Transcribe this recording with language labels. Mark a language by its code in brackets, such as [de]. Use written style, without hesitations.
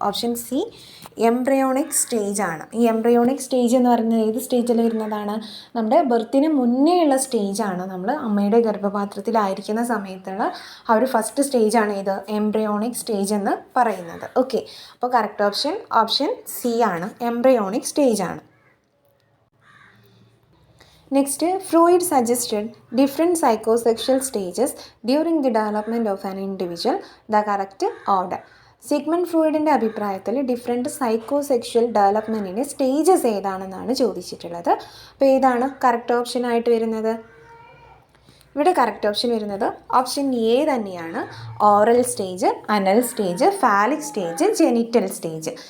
[ml] Option C embryonic stage ആണ്. ഈ embryonic stage എന്ന് പറയുന്നത് ഏത് സ്റ്റേജിൽ വരുന്നതാണ്? നമ്മുടെ ബർത്തിന് മുന്നേ ഉള്ള സ്റ്റേജാണ്. നമ്മൾ അമ്മയുടെ ഗർഭപാത്രത്തിലായിരിക്കുന്ന സമയത്തുള്ള ആ ഒരു ഫസ്റ്റ് സ്റ്റേജാണ് ഇത് എംബ്രയോണിക് സ്റ്റേജ് എന്ന് പറയുന്നത്. ഓക്കെ, അപ്പോൾ കറക്റ്റ് ഓപ്ഷൻ സി ആണ്, എംബ്രയോണിക് സ്റ്റേജ് ആണ്. [en] Next, Freud suggested different psychosexual stages during the development of an individual. The correct order. [ml] Sigmund ഫ്രോയിഡിൻ്റെ അഭിപ്രായത്തിൽ ഡിഫറെൻറ്റ് സൈക്കോസെക്ഷൽ ഡെവലപ്മെൻറ്റിൻ്റെ സ്റ്റേജസ് ഏതാണെന്നാണ് ചോദിച്ചിട്ടുള്ളത്. അപ്പോൾ ഏതാണ് കറക്റ്റ് ഓപ്ഷനായിട്ട് വരുന്നത്? ഇവിടെ കറക്റ്റ് ഓപ്ഷൻ വരുന്നത് ഓപ്ഷൻ എ തന്നെയാണ്. [en] Oral stage, anal stage, phallic stage, genital stage.